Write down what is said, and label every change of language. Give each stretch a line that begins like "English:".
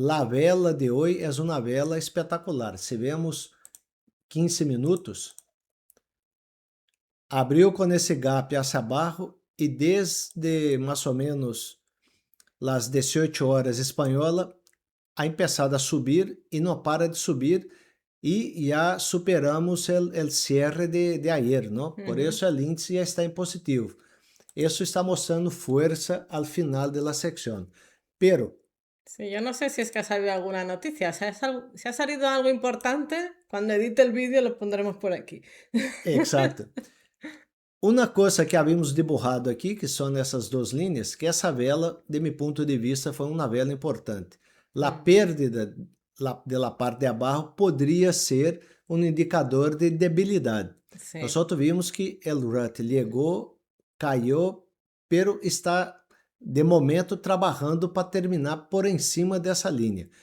Portuguese: A vela de hoje é uma vela espetacular. Se vemos 15 minutos, abriu com esse gap hacia abaixo e desde mais ou menos as 18 horas espanhola, ha começado a subir e não para de subir. E já superamos o
Spanish: cierre de ayer,
Portuguese: não? Por isso o índice já está em positivo. Isso está mostrando força ao final da secção. Pero
Spanish: sí, yo no sé si es que ha salido alguna noticia. Si ha salido algo importante, cuando edite el vídeo lo pondremos por aquí.
Portuguese: Exato. Uma coisa que havíamos dibujado aqui, que são essas duas linhas, que essa vela, de meu ponto de vista, foi uma vela importante. A
Spanish: pérdida de la parte
Portuguese: de abaixo poderia ser um indicador de debilidade.
Spanish: Sí.
Portuguese: Nós vimos que o RUT chegou, caiu, pero está de momento trabalhando para terminar por cima dessa linha.